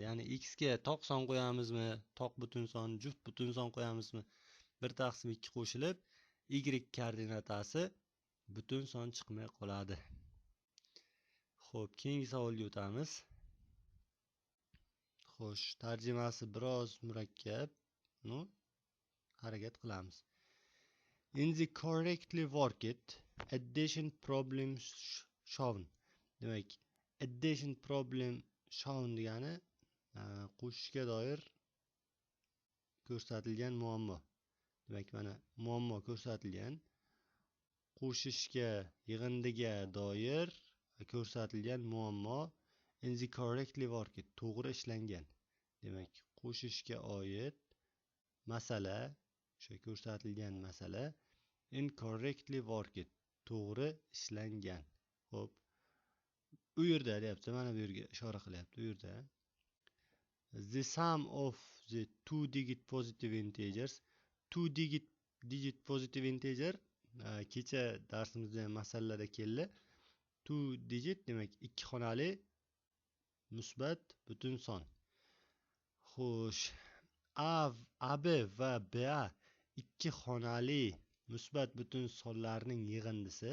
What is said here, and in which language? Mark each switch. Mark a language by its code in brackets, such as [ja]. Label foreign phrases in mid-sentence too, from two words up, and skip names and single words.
[uz] Ya'ni x ga toq son qo'yamizmi, toq butun son, juft butun son qo'yamizmi, 1/2 qo'shilib, y koordinatasi butun son chiqmay qoladi. Xo'p, keyingi savolga o'tamiz. Xo'sh, tarjimasi biroz murakkab. Harakat qilamiz. [en] In the correctly worked addition problem shown. [uz] Demak, [en] addition problem shown [uz] degani qo'shishga doir ko'rsatilgan muammo. Demak, mana muammo ko'rsatilgan. Qo'shishga, yig'indiga doir ko'rsatilgan muammo [en] in the correctly worked [uz] to'g'ri ishlangan. Demak, qo'shishga oid masala, o'sha ko'rsatilgan masala [en] incorrectly worked [uz] to'g'ri ishlangan. Xo'p. U yerda deyapti, mana bu yerga ishora qilyapti. U yerda [en] the sum of the two digit positive integers, two digit positive integer [uz] kecha darsimizda ham masalalarda keldi. [en] Two digit [uz] demak ikki xonali musbat butun son. Xo'sh, AB va BA ikki xonali musbat butun sonlarning yig'indisi.